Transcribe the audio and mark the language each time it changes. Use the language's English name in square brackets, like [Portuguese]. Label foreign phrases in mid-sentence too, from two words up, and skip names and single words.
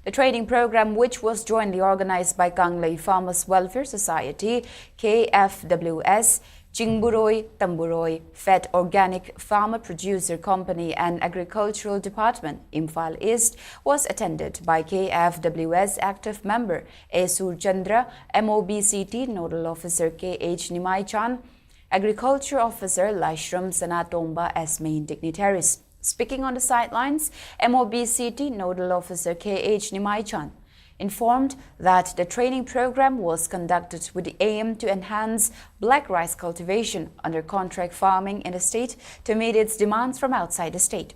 [English] The training program, which was jointly organized by Kanglei Farmers Welfare Society, KFWS, Jingburoi Tamburoi Fed Organic Farmer Producer Company and Agricultural Department, Imphal East, was attended by KFWS active member A. Surchandra, MOBCT Nodal Officer K.H. Nimai Chan, Agriculture Officer Laishram Sanatomba as main dignitaries. Speaking on the sidelines, MOBCT Nodal Officer K.H. Nimai Chan informed that the training program was conducted with the aim to enhance black rice cultivation under contract farming in the state to meet its demands from outside the state.